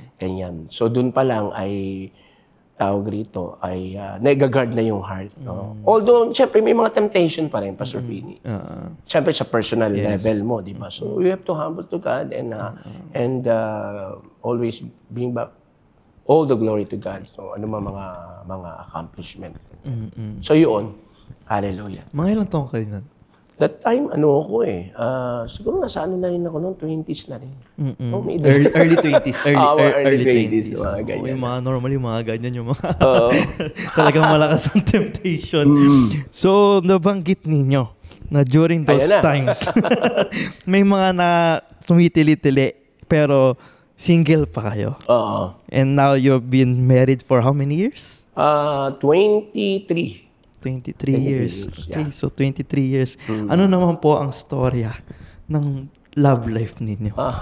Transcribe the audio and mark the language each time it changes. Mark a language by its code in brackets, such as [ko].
[tl] Ganyan. So doon pa lang ay tawag rito ay nag-guard na yung heart. No? Although, syempre, may mga temptation pa rin, Pastor Pini. Syempre, sa personal level mo, di ba? [en] So, you have to humble to God and always bring back all the glory to God. [tl] So, ano mga accomplishment. So, yun. Hallelujah. Mga ilang taong kayo nun? That time, siguro nasa na rin ako noon, 20s na rin. Oh, may [en] Early 20s. Early 20s. [tl] Mga ganyan. Yung mga normally, mga ganyan yung mga talagang malakas ang temptation. So, nabanggit ninyo na during those times, may mga na tumitili-tili, pero single pa kayo. Oo. [en] And now you've been married for how many years? 23. 23 years. Okay, yeah. so 23 years. [tl] Ano naman po ang storya ng love life ninyo?